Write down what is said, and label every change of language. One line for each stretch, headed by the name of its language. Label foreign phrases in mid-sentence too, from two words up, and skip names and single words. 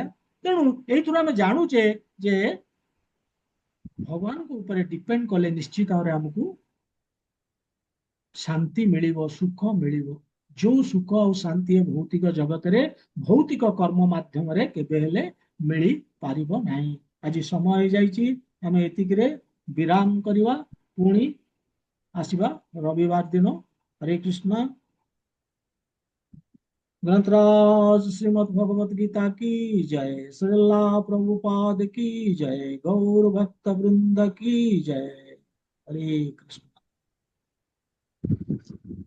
Odia: ତେଣୁ ଏଇଥିରୁ ଆମେ ଜାଣୁଛେ ଯେ ଭଗବାନଙ୍କ ଉପରେ ଡିପେଣ୍ଡ କଲେ ନିଶ୍ଚିତ ଭାବରେ ଆମକୁ ଶାନ୍ତି ମିଳିବ, ସୁଖ ମିଳିବ। ଯୋଉ ସୁଖ ଆଉ ଶାନ୍ତି ଏ ଭୌତିକ ଜଗତରେ ଭୌତିକ କର୍ମ ମାଧ୍ୟମରେ କେବେ ହେଲେ ମିଳିପାରିବ ନାହିଁ। ଆଜି ସମୟ ହେଇଯାଇଛି, ଆମେ ଏତିକିରେ ବିରାମ କରିବା। ପୁଣି ଆସିବା ରବିବାର ଦିନ। ହରେ କୃଷ୍ଣ।
Hindi: ग्रंथराज श्रीमद् भगवत गीता की जय, श्रीला प्रभुपाद की जय, गौर भक्त वृंद की जय। हरे कृष्ण।